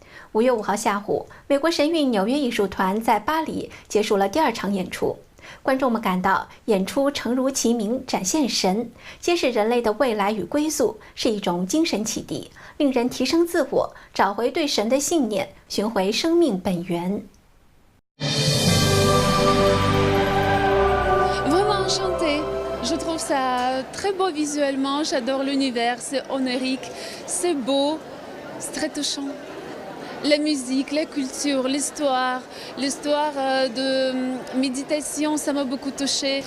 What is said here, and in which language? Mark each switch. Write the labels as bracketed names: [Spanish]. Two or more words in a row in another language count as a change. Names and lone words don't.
[Chinese] 5 月5号下午，美国神韵纽约艺术团在巴黎结束了第2场演出。观众们感到演出诚如其名，展现神，揭示人类的未来与归宿，是一种精神启迪，令人提升自我，找回对神的信念，寻回生命本源。 [French] Vraiment enchanté. Je trouve ça très beau visuellement. J'adore l'univers. C'est onirique, c'est beau, c'est très touchant. La musique, la culture, l'histoire de méditation, ça m'a beaucoup touchée.